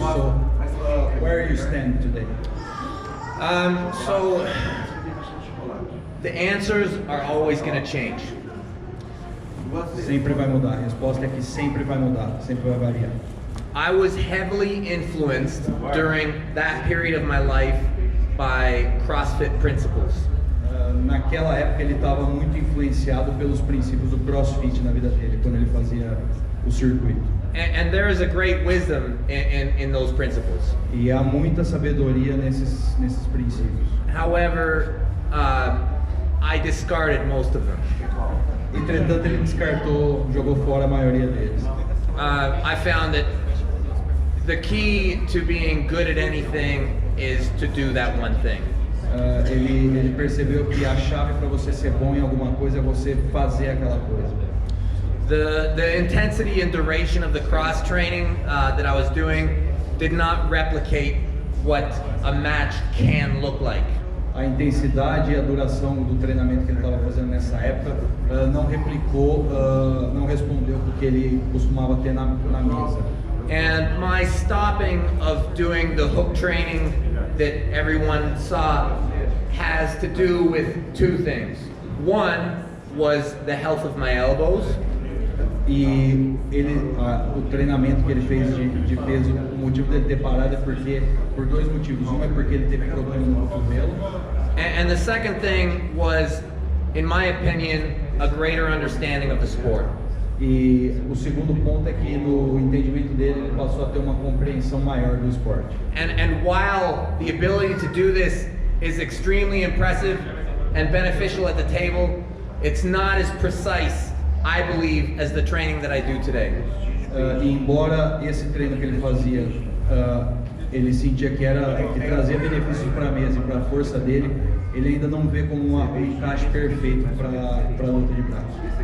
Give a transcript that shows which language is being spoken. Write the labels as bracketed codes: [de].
[en] So where you stand today? So the answers are always going to change. [pt] Sempre vai mudar. A resposta é que sempre vai mudar, sempre vai variar. [en] I was heavily influenced during that period of my life by CrossFit principles. [pt] Naquela época ele estava muito influenciado pelos princípios do CrossFit na vida dele, quando ele fazia o circuito. [en] And there is a great wisdom in those principles. [pt] E há muita sabedoria nesses princípios. [en] However, I discarded most of them. [pt] Entretanto, ele descartou, jogou fora a maioria deles. [en] I found that the key to being good at anything is to do that one thing. [pt] Ele percebeu que a chave para você ser bom em alguma coisa é você fazer aquela coisa. [en] The intensity and duration of the cross training that I was doing did not replicate what a match can look like. [pt] A intensidade e a duração do treinamento que ele estava fazendo nessa época não replicou, não respondeu o que ele costumava ter na mesa. [en] And my stopping of doing the hook training that everyone saw has to do with two things. One was the health of my elbows. [pt] E o treinamento que ele fez de peso, o motivo dele ter parado é porque, por dois motivos. Um é porque ele teve problema no cotovelo. [en] And the second thing was, in my opinion, a greater understanding of the sport. [pt] E o segundo ponto é que no entendimento dele ele passou a ter uma compreensão maior do esporte. [en] And while the ability to do this is extremely impressive and beneficial at the table, it's not as precise, I believe, as the training that I do today. [pt] E embora esse treino que ele fazia, ele sentia que trazia benefícios para a mesa e para a força dele, ele ainda não vê como um encaixe perfeito para a luta de braço.